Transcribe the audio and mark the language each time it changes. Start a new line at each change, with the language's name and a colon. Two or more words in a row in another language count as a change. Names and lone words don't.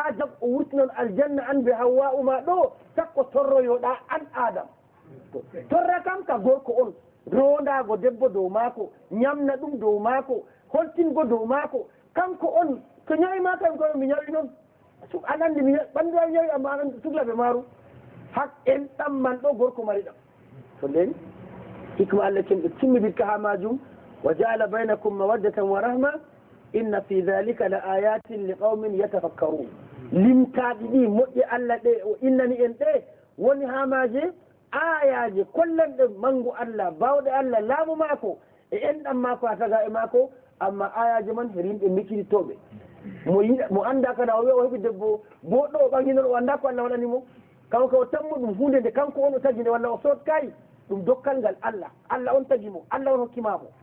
Fula: jab o wurtinon aljanna an be hawwa uma ɗo sakko torroyoɗa an adam torra kam ka gorko on rondago debbo dow maako ñamna ɗum dow maako holtingo dow maako kanko on to ñawima kam koye mi ñawi noon an andi mi ɓanndu am ñawi amma an suhlaɓe maaru hak en ɗamman ɗo gorko mari ɗam to nden hikma Allah cenɗo timmiditka ha majum
Arabic: وجعل بينكم مودة ورحمة إن في ذلك لآيات لقوم يتفكرون
Fula: limtaɗi ɗi moƴƴe Allah ɗe o innani en ɗe woni ha maje ayaje kollanɗe mangu Allah bawɗe Allah laamu maako e enɗam maako ha taga e maako amma ayaji man rimɓe mikkititoɓe mo anda kada o wiya o heɓi debbo boɗɗo o ɓanginoɗo o anda ko Allah waɗanimo kanko o tammo ɗum hunde nde kanko on o tagi nde walla o sotkay ɗum dokkal ngal Allah Allah on tagi mo Allah on hokkimamo